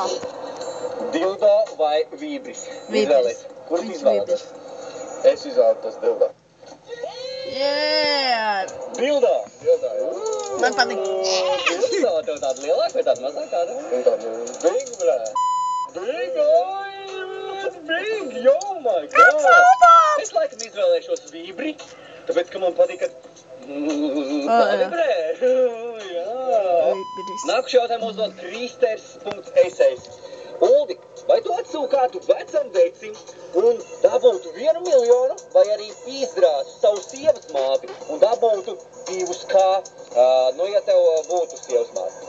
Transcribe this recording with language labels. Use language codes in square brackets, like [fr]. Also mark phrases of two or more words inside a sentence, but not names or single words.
[lv] Dildo vai vībris? Vībris. Kurš izvēlētas? Es izvēlētos dildo. Dildo. Man patīk. Dildo, tev tāda lielāka vai tāda mazāka tāda? [en] Big, brā. Big, big, oh my god! [lv] Es laikam izvēlēšos vībri, tāpēc, ka man patīk, ka vibrē. Jā. Nākuši jautājumu uzdod Kristers.esejs. Uldi, Vai tu atsūki kādu vecam vecim un dabūtu 1 miljonu, vai arī izdrāstu savu sievas māti un dabūtu 2K, nu, ja tev būtu sievas māti?